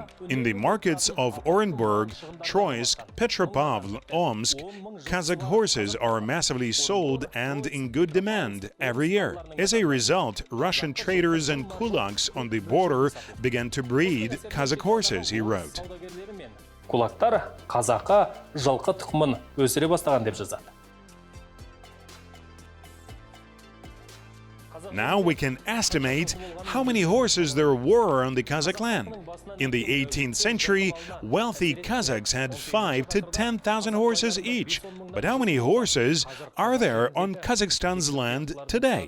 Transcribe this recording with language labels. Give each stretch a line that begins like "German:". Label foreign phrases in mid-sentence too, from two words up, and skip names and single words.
English: In the markets of Orenburg, Troysk, Petropavl, Omsk, Kazakh horses are massively sold and in good demand every year. As a result, Russian traders and kulaks on the border began to breed Kazakh horses, he wrote.
Kazakh: Кулактар қазақы жылқы тұқымын өсіре бастаған деп жазады.
English: Now we can estimate how many horses there were on the Kazakh land. In the 18th century, wealthy Kazakhs had 5,000 to 10,000 horses each. But how many horses are there on Kazakhstan's land today?